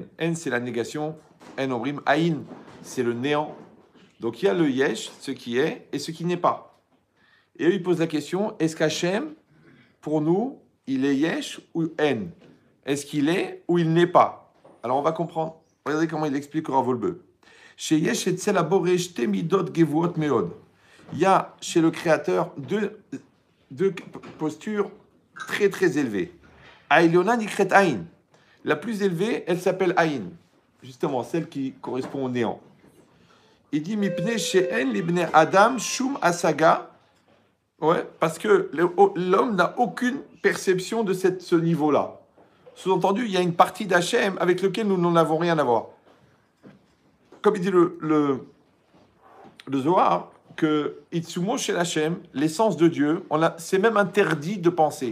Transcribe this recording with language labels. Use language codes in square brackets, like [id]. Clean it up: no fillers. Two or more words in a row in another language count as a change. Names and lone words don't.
[fr] En, c'est la négation. [he] אין אומרים. [fr] Aïn, c'est le néant. Donc, il y a le Yesh, ce qui est, et ce qui n'est pas. Et eux, ils posent la question, est-ce qu'Hachem, pour nous, il est Yesh ou En? Est-ce qu'il est ou il n'est pas? Alors, on va comprendre. Regardez comment il explique au Rav Wolbe. [he] שיש אצל הבורא שתי מדות גבוהות מאוד. [fr] Il y a chez le Créateur deux postures très très élevées. [he] העליונה נקראת אין. [fr] La plus élevée, elle s'appelle aïn. Justement, celle qui correspond au néant. Il dit [he] מפני שאין לבני אדם שום השגה. [fr] Ouais, parce que l'homme n'a aucune perception de ce niveau-là. Sous-entendu, il y a une partie d'Hachem avec laquelle nous n'en avons rien à voir. Comme il dit le Zohar, que Itsumo chez Hachem, l'essence de Dieu, c'est même interdit de penser.